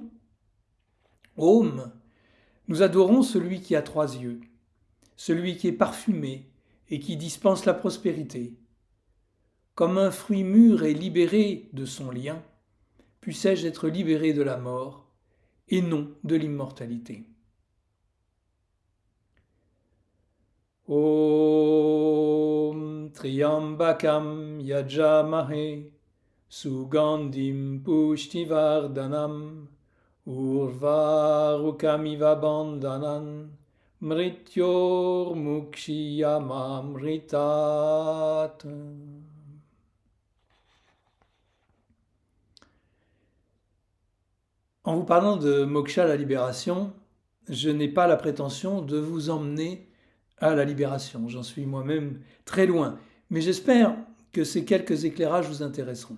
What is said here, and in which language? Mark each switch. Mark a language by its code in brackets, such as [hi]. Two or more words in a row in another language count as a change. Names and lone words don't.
[fr] Om, nous adorons celui qui a trois yeux, celui qui est parfumé et qui dispense la prospérité. Comme un fruit mûr est libéré de son lien, puissais-je être libéré de la mort et non de l'immortalité. [sa] ॐ त्र्यम्बकं यजामहे सुगन्धिं पुष्टिवर्धनम् उर्वारुकमिव बन्धनान् मृत्योर् मुक्षीयमामृतात्. [fr] En vous parlant de moksha, la libération, je n'ai pas la prétention de vous emmener à la libération. J'en suis moi-même très loin. Mais j'espère que ces quelques éclairages vous intéresseront.